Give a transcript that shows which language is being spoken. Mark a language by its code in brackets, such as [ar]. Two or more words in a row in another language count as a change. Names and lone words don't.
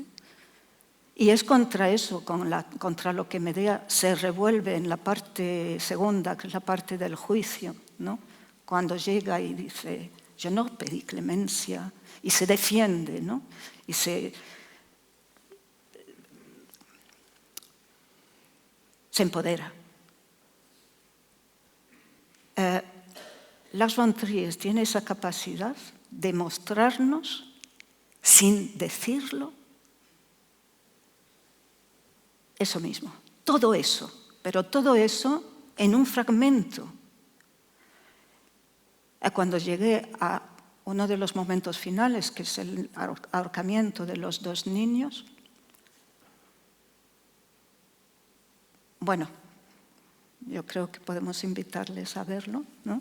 [es] Y es contra eso, contra lo que Medea se revuelve en la parte segunda, que es la parte del juicio, ¿no? Cuando llega y dice, yo no pedí clemencia, y se defiende, ¿no? Y se empodera. Lars von Trier tiene esa capacidad de mostrarnos sin decirlo, eso mismo, todo eso, pero todo eso en un fragmento. Cuando llegué a uno de los momentos finales, que es el ahorcamiento de los 2 niños, bueno, yo creo que podemos invitarles a verlo, ¿no?